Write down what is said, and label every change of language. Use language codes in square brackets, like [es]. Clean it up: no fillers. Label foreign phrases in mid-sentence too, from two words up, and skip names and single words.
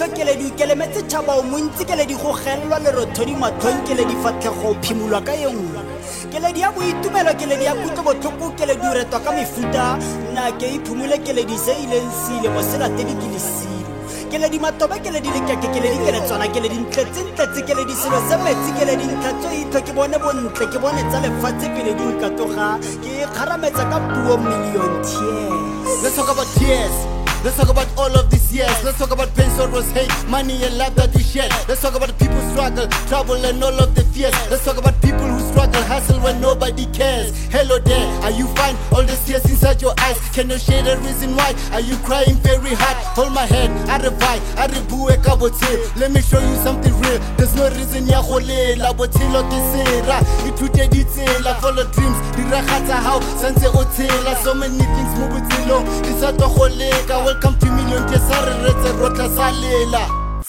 [tn] keledi o kelemetse tšhaba o montsi keledi go gelelwa lerothodi matlhong keledi fatlhego phimolwa ka ye nngwe keledi ya boitumelo keledi ya kutlobotlhoko keledi o retwa ka mefuta nna ke iphumole keledi se ileng seile mo selatedi ke lesilo keledi matobe keledi lekeke keledi ke le tsona keledi ntletsentletse keledi selo se metsi keledi ntlhatso itho ke bone bontle ke bone tsa lefatshe pele di nkatoga ke kgarametsa ka puo [en] million tears. Let's talk about tears. Let's talk about all of these years. Let's talk about pain, sorrows, hate, money and love that we share. Let's talk about people struggle, trouble and all of the fears. Let's talk about people who struggle, hustle when nobody cares. Hello there, are you fine? All the tears inside your eyes. Can you share the reason why? Are you crying very hard? Hold my hand, I revive, I rebuke let me show you something real. There's no reason [tn] ya go lela botshelo ke sera. Ithute ditsela, [en] follow dreams. [tn] Diragatsa how santse o tshela. [en] So many things [tn] mo botshelong di sa to go leka. [en] Welcome to Million Tears, [tn] re retse rotla salela.